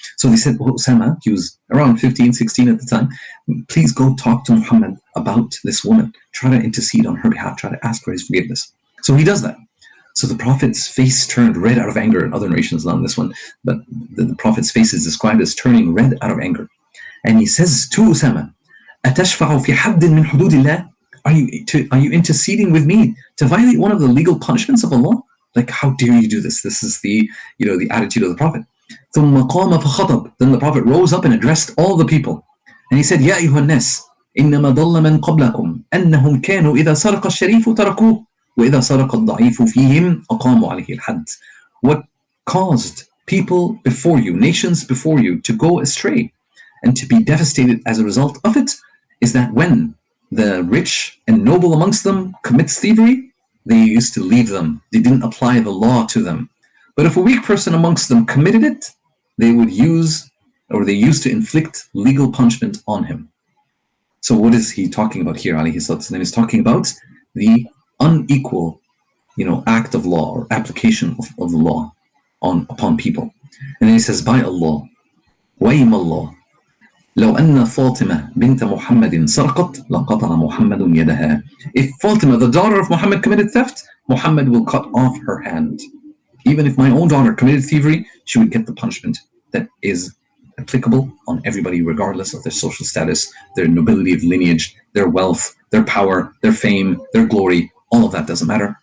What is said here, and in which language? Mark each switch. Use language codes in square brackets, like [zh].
[en] So they said, oh, Usama, he was around 15, 16 at the time, please go talk to Muhammad about this woman. Try to intercede on her behalf. Try to ask for his forgiveness. So he does that. So the Prophet's face turned red out of anger. In other narrations, not in this one, but the Prophet's face is described as turning red out of anger. And he says to Usama, [ar] أتشفع في حد من حدود الله? [en] Are you interceding with me to violate one of the legal punishments of Allah? Like, how dare you do this? This is the attitude of the Prophet. [ar] ثم قام فخطب. [en] Then the Prophet rose up and addressed all the people. And he said, [ar] يا أيها الناس إنما ضل من قبلكم أنهم كانوا إذا سرق الشريف تركوه وإذا سرق الضعيف فيهم أقاموا عليه الحد. [en] What caused people before you, nations before you, to go astray and to be devastated as a result of it is that when the rich and noble amongst them commits thievery, they used to leave them. They didn't apply the law to them. But if a weak person amongst them committed it, they used to inflict legal punishment on him. So what is he talking about here, alayhi salatu? He's talking about the unequal, act of law or application of the law upon people. And then he says, by Allah, [ar] وَيْمَ اللَّهِ لو أن فاطمة بنت محمد سرقت لقطع محمد يدها. [en] If Fatima, the daughter of Muhammad, committed theft, Muhammad will cut off her hand. Even if my own daughter committed thievery, she would get the punishment that is applicable on everybody, regardless of their social status, their nobility of lineage, their wealth, their power, their fame, their glory. All of that doesn't matter.